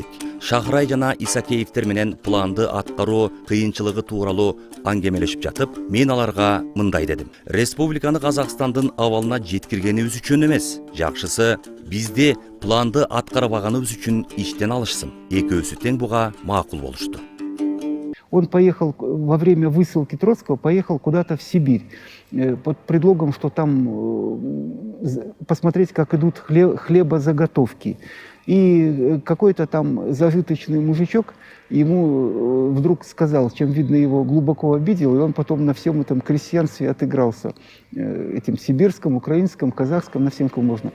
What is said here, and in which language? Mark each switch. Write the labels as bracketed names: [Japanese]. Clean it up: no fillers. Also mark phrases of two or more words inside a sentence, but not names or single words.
[Kyrgyz] Шахрай жана Исакеевтер менен планды аткаруу кыйынчылыгы тууралуу аңгемелешип жатып, мен аларга мындай дедим. Республиканы Казакстандын абалына жеткиргенибиз үчүн эмес, жакшысы бизди планды аткарбаганыбыз үчүн иштен алышсын. Экөөсү тең буга макул болушту. [Russian] Он поехал во время высылки Троцкого, поехал куда-то в Сибирь под предлогом, что там посмотреть, как идут хлебозаготовки. И какой-то там зажиточный мужичок ему вдруг сказал, чем, видно, его глубоко обидел, и он потом на всем этом крестьянстве отыгрался, этим сибирском, украинском, казахском, на всем, кому можно.